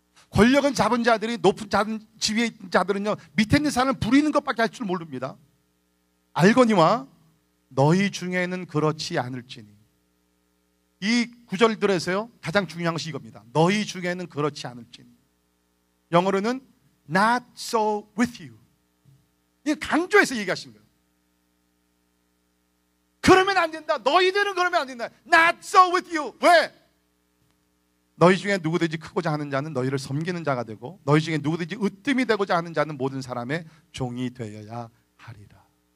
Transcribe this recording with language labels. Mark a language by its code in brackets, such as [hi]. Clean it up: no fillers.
[ko] 권력은 잡은 자들이, 높은 지위에 있는 자들은요, 밑에 있는 사람을 부리는 것밖에 할 줄 모릅니다. 알거니와 너희 중에는 그렇지 않을지니. 이 구절들에서요, 가장 중요한 것이 이겁니다. 너희 중에는 그렇지 않을지니. 영어로는 [en] not so with you. [ko] 이게 강조해서 얘기하신 거예요. 그러면 안 된다. 너희들은 그러면 안 된다. [en] Not so with you. [ko] 왜? 너희 중에 누구든지 크고자 하는 자는 너희를 섬기는 자가 되고, 너희 중에 누구든지 으뜸이 되고자 하는 자는 모든 사람의 종이 되어야 하리라.